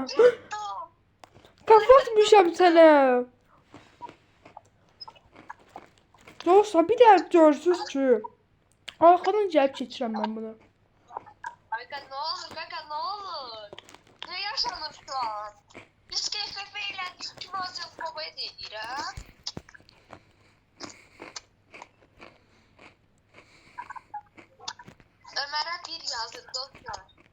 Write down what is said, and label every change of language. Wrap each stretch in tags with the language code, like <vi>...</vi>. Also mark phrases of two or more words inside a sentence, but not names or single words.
<az>Kapatmışam səni. Dostlar, bir də görsünüz ki, arxadan gəlib keçirəm mən bunu.</az> <tr>Kaka ne olur. Ne yaşanır şu an? Biz KFF eğlendik. Kim olacak babaya değil ha? Ömer'e bir yazın dostlar.</tr>